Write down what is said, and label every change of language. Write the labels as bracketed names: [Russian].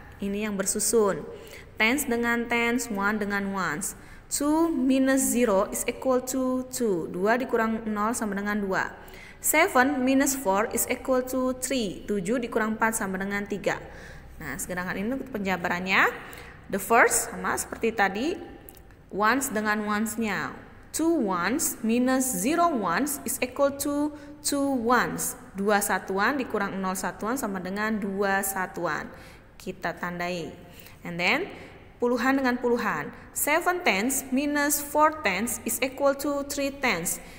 [Indonesian] Ini yang bersusun. Tens dengan tens, one dengan ones. [English] 2 minus 0 is equal to 2. [Indonesian] 2 dikurang 0 sama dengan 2. [English] 7 minus 4 is equal to 3. [Indonesian] 7 dikurang 4 sama dengan 3. Nah, sedangkan ini untuk penjabarannya. [English] The first [Indonesian] sama seperti tadi. Ones dengan ones-nya. [English] 2 ones minus 0 ones is equal to 2 ones. [Indonesian] 2 satuan dikurang 0 satuan sama dengan 2 satuan. Kita tandai. [English] And then [Indonesian] puluhan dengan puluhan. [English] 7 tens minus 4 tens is equal to 3 tens.